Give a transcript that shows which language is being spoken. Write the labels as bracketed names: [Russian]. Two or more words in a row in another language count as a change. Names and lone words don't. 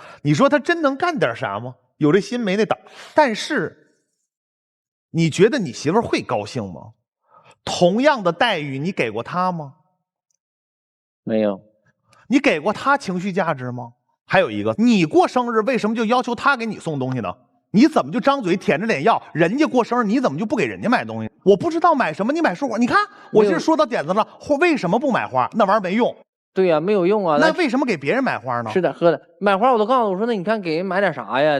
[Chinese] 你說他真能幹點啥嗎？有這心沒那膽。但是你覺得你媳婦會高興嗎？同樣的待遇你給過他嗎？沒有。你給過他情緒價值嗎？還有一個，你過生日為什麼就要求他給你送東西呢？你怎麼就張嘴舔着臉要？人家過生日你怎麼就不給人家買東西？我不知道買什麼，你買束花。你看我这說到點子了，為什麼不買花？那玩意兒沒用。對呀，沒有用啊。那為什麼給別人買花呢？是的，喝的買花我都告訴我說，那你看给人買點啥呀？